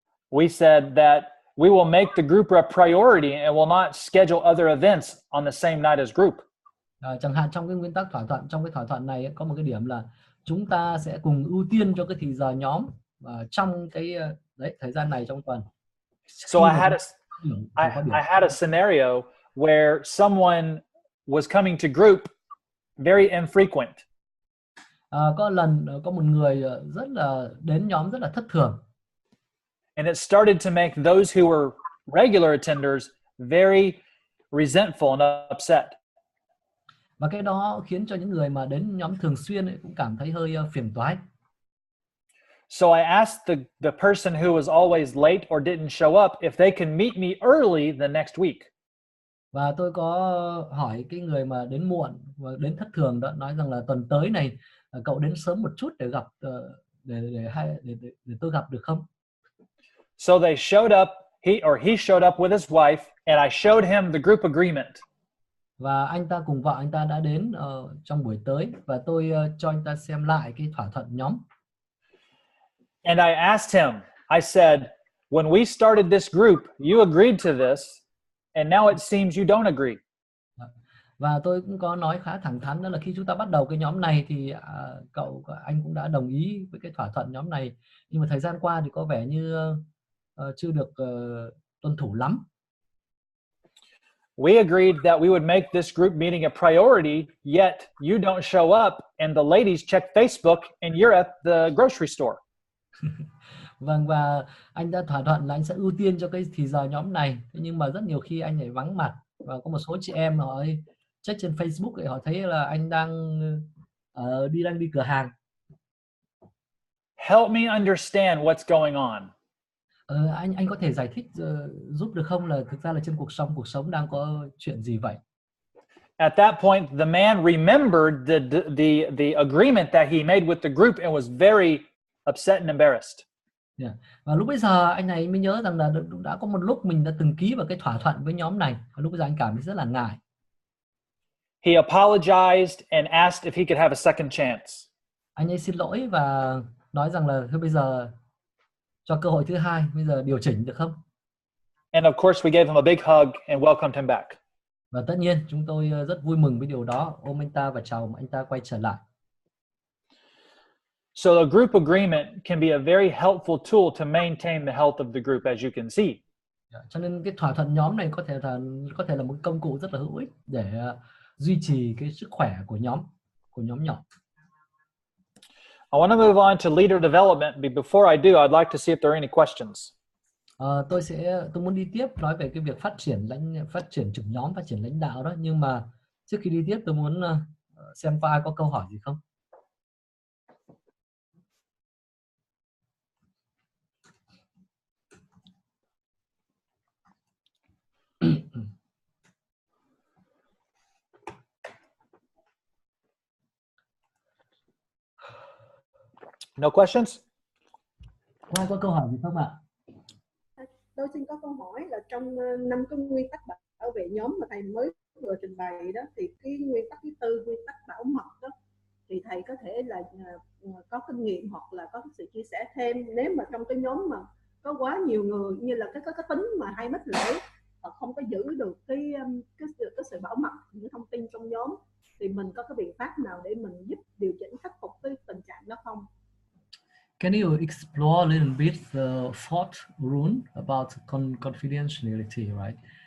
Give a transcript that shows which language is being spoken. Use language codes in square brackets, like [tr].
[en] We said that we will make the group a priority and will not schedule other events on the same night as group. [vi] Chẳng hạn trong cái nguyên tắc thỏa thuận, trong cái thỏa thuận này có một cái điểm là chúng ta sẽ cùng ưu tiên cho cái thì giờ nhóm trong cái thời gian này trong tuần. [en] So I had a scenario where someone was coming to group very infrequent. [vi] Có lần có một người rất là đến nhóm rất là thất thường. [en] And it started to make those who were regular attenders very resentful and upset. [vi] Và cái đó khiến cho những người mà đến nhóm thường xuyên cũng cảm thấy hơi phiền toái. [en] So I asked the person who was always late or didn't show up if they can meet me early the next week. [vi] Và tôi có hỏi cái người mà đến muộn và đến thất thường đó, nói rằng là tuần tới này cậu đến sớm một chút để gặp để tôi gặp được không? [en] So they showed up, he showed up with his wife, and I showed him the group agreement. [vi] Và anh ta cùng vợ anh ta đã đến trong buổi tới và tôi cho anh ta xem lại cái thỏa thuận nhóm. [en] And I asked him, I said, when we started this group, you agreed to this, and now it seems you don't agree. [vi] Và tôi cũng có nói khá thẳng thắn đó là khi chúng ta bắt đầu cái nhóm này thì anh cũng đã đồng ý với cái thỏa thuận nhóm này, nhưng mà thời gian qua thì có vẻ như chưa được tuân thủ lắm. [en] We agreed that we would make this group meeting a priority, yet you don't show up and the ladies check Facebook and you're at the grocery store. [vi] Vâng, và anh đã thỏa thuận là anh sẽ ưu tiên cho cái thì giờ nhóm này, nhưng mà rất nhiều khi anh lại vắng mặt và có một số chị em họ check trên Facebook để họ thấy là anh đang đi cửa hàng. [en] Help me understand what's going on. [vi] Anh có thể giải thích giúp được không là thực ra là trên cuộc sống đang có chuyện gì vậy? [en] At that point, the man remembered the agreement that he made with the group and was very upset and embarrassed. Yeah. [vi] Và lúc bây giờ anh này mới nhớ rằng là đã có một lúc mình đã từng ký vào cái thỏa thuận với nhóm này, và lúc bây giờ anh cảm thấy rất là ngại. [en] He apologized and asked if he could have a second chance. [vi] Anh ấy xin lỗi và nói rằng là thôi bây giờ cho cơ hội thứ hai, bây giờ điều chỉnh được không? [en] And of course, we gave him a big hug and welcomed him back. [vi] Và tất nhiên chúng tôi rất vui mừng với điều đó, ôm anh ta và chào anh ta quay trở lại. [en] So a group agreement can be a very helpful tool to maintain the health of the group, as you can see. [vi] Cho nên cái thỏa thuận nhóm này có thể là một công cụ rất là hữu ích để duy trì cái sức khỏe của nhóm nhỏ. [en] I want to move on to leader development, but before I do, I'd like to see if there are any questions. [vi] Tôi muốn đi tiếp nói về cái việc phát triển trưởng nhóm, phát triển lãnh đạo đó, nhưng mà trước khi đi tiếp tôi muốn xem có ai có câu hỏi gì không. [en] No questions? [vi] Có ai có câu hỏi gì không ạ? Tôi xin có câu hỏi là trong 5 cái nguyên tắc bảo vệ nhóm mà thầy mới vừa trình bày đó, thì cái nguyên tắc thứ tư, nguyên tắc bảo mật đó, thì thầy có thể là có kinh nghiệm hoặc là có sự chia sẻ thêm, nếu mà trong cái nhóm mà có quá nhiều người, như là cái tính mà hay mắc lỗi hoặc không có giữ được cái sự bảo mật những thông tin trong nhóm, thì mình có cái biện pháp nào để mình giúp điều chỉnh khắc phục cái tình trạng đó không? [en] Can you explore a little bit the fourth rule about confidentiality, right?